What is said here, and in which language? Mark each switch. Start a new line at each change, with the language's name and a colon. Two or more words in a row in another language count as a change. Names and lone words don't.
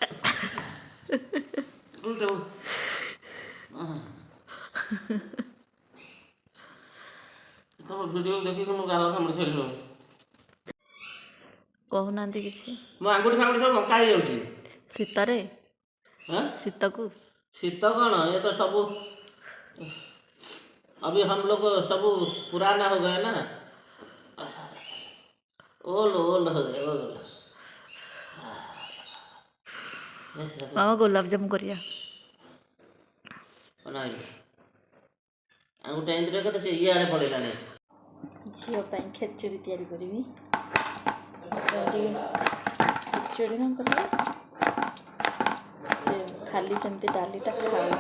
Odia: ତମ ଭିଡ଼ିଓ ଦେଖିକି ମୁଁ ଗାଲ କାମୁଡ଼ି ସାରିଲିଣି। କହୁନାହାନ୍ତି କିଛି। ମୋ ଆଙ୍ଗୁଠି ଫାଙ୍ଗୁଠି ସବୁ ବଙ୍କା ହେଇଯାଉଛି ଶୀତରେ ଶୀତକୁ। ଶୀତ କ'ଣ, ଏ ତ ସବୁ
Hindi: अभी हम लोग सब पुराना हो गए ना,
English: old old
Hindi: हो गए ओल्ड।
Odia: ମାମା ଗୋଲାପଜାମୁ କରିବା। ଆଙ୍ଗୁଠି ଏମିତିରେ କେତେ ସେ ଇଆଡ଼େ ପଡ଼ିଲାଣି। ଝିଅ ପାଇଁ ଖେଚୁଡ଼ି ତିଆରି କରିବି। ଖେଚୁଡ଼ି ନ କଲେ ସେ ଖାଲି ସେମିତି ଡାଲିଟା ଖାଉନି।